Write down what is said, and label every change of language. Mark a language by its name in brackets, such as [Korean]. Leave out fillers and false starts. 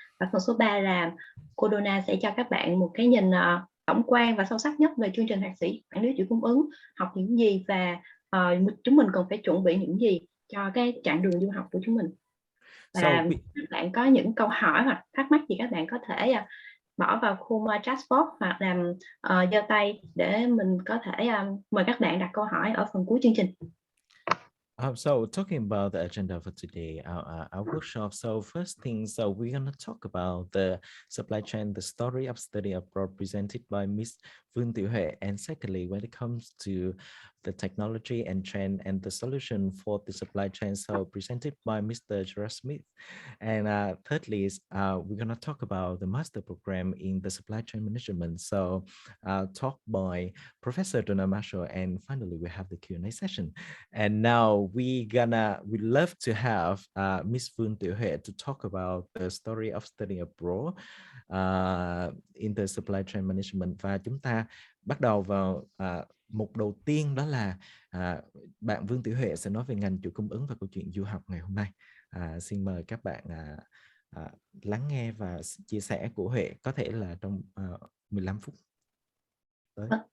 [Vietnamese] Và phần số 3 là cô Donna sẽ cho các bạn một cái nhìn tổng quan và sâu sắc nhất về chương trình thạc sĩ quản lý chuỗi cung ứng, học những gì và chúng mình cần phải chuẩn bị những gì cho cái chặng đường du học của chúng mình. Và các bạn có những câu hỏi hoặc thắc mắc gì, các bạn có thể bỏ vào khung chat box hoặc làm giơ tay để mình có thể mời các bạn đặt câu hỏi ở phần cuối chương trình. [English] So talking about the agenda for today, our workshop. So first thing, so we're going to talk about the supply chain, the story of study abroad presented by Ms. Vương Tiểu Huệ. And secondly, when it comes to the technology and trend and the solution for the supply chain, so presented by Mr. Gerard Smith. And thirdly, we're going to talk about the master program in the supply chain management. So talk by Professor Donna Marshall. And finally, we have the Q&A session. And now we'd love to have Ms. Vương Tiểu Huệ to talk about the story of studying abroad in the supply chain management. [Vietnamese] Và chúng ta bắt đầu vào mục đầu tiên, đó là bạn Vương Tiểu Huệ sẽ nói về ngành chuỗi cung ứng và câu chuyện du học ngày hôm nay. Xin mời các bạn lắng nghe và chia sẻ của Huệ, có thể là trong 15 phút tới.